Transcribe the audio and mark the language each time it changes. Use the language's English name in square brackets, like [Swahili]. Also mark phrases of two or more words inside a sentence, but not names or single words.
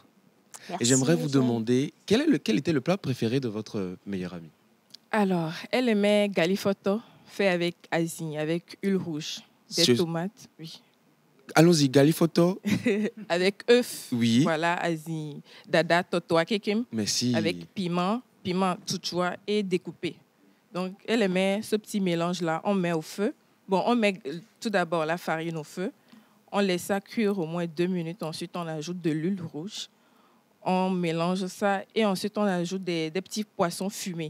[French] Merci, et j'aimerais vous Eugène. demander, quel était le plat préféré de votre meilleure amie? Alors, elle aimait galifoto fait avec azim, avec huile rouge, des tomates, oui. Allons-y, galifoto. Avec œufs, oui. Voilà, azim, dada, totoa, kekem. Merci. Avec piment touchoua et découpé. Donc, elle aimait ce petit mélange-là. On met au feu. Bon, on met tout d'abord la farine au feu. On laisse ça cuire au moins 2 minutes. Ensuite, on ajoute de l'huile rouge. On mélange ça et ensuite, on ajoute des petits poissons fumés.